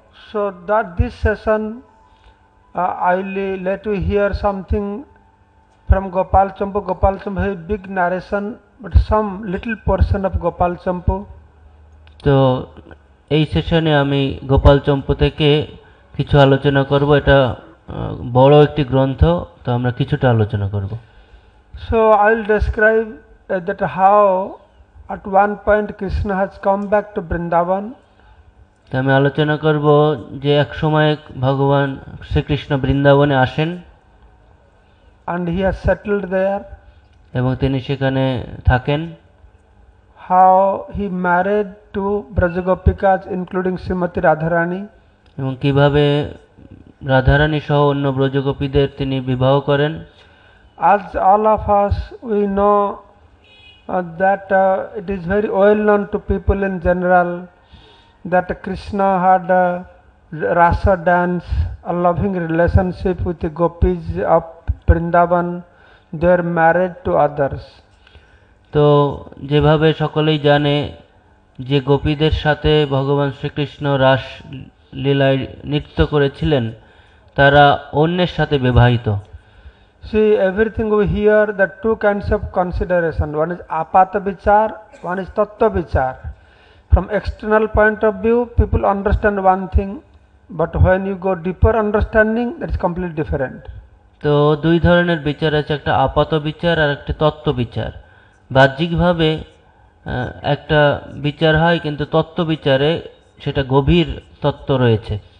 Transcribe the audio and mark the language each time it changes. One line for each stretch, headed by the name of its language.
English: So that this session I will let you hear something from Gopal Champu. Gopal Champu has big narration, but some little portion of Gopal Champu.
Bangla: তো এই সেশনে আমি গোপাল চম্পু থেকে কিছু আলোচনা করব। এটা বড় একটি গ্রন্থ, তো আমরা কিছুটা আলোচনা করব।
English: So I will describe that how at one point Krishna has come back to Vrindavan.
Bangla: তো আমি আলোচনা করব যে এক সময় ভগবান শ্রীকৃষ্ণ বৃন্দাবনে আসেন
English: and he has settled there.
Bangla: এবং তিনি সেখানে থাকেন।
English: How he married two Brajagopikas including Srimati Radharani.
Bangla: এবং কিভাবে রাধারানী সহ অন্য ব্রজগোপীদের তিনি বিবাহ করেন।
English: As all of us we know that it is very well known to people in general that Krishna had a rasa dance, a loving relationship with the gopis of Vrindavan. They are married to others.
Bangla: তো যেভাবে সকলেই জানে যে গোপীদের সাথে ভগবান শ্রীকৃষ্ণ রাস লীলায় নৃত্য করেছিলেন, তারা অন্যের সাথে বিবাহিত।
English: See, everything we hear, the two kinds of consideration. One is apata vichar, one is tattva vichar. From external point of view, people understand one thing, but when you go deeper understanding, that is completely different.
Bangla: তো দুই ধরনের বিচার আছে, একটা আপাত বিচার আর একটা তত্ত্ব বিচার। বাহ্যিকভাবে একটা বিচার হয়, কিন্তু তত্ত্ব বিচারে সেটা গভীর তত্ত্ব রয়েছে।